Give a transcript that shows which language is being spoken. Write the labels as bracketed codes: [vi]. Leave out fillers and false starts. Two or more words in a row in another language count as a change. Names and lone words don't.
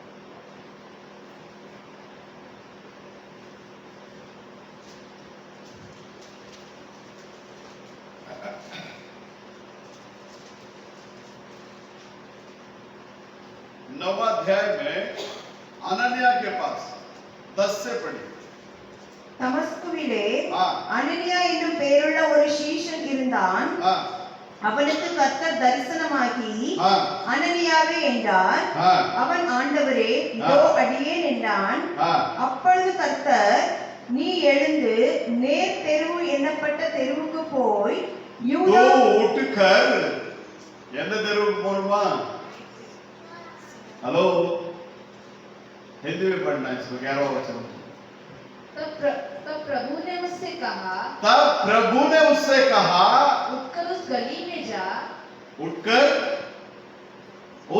[hi] नौवां अध्याय में अनन्या के पास 10 से पढ़िए। [ta] தமஸ்குவிலே [hi] हाँ [ta] அனனியா என்னும் பெயருள்ள ஒரு சீஷன் இருந்தான்। [hi] हाँ [ta] அவனுக்கு கர்த்தர் தரிசனமாகி [hi] हाँ [ta] அனனியாவே என்றார்। [hi] हाँ [ta] அவன் ஆண்டவரே இதோ அடியேன் என்றான்। [hi] हाँ [ta] அப்பொழுது கர்த்தர் நீ எழுந்து நேர் தெருவு எண்ணப்பட்ட தெருவுக்கு போய் யூதா [hi] तो उठकर [ta] எந்த தெருவுக்கு போணுமா? [hi] हेलो, हिंदी में पढ़ना है इसको, 11वां वचन। तब प्रभु ने उससे कहा, तब प्रभु ने उससे कहा, उठकर उस गली में जा, उठकर उस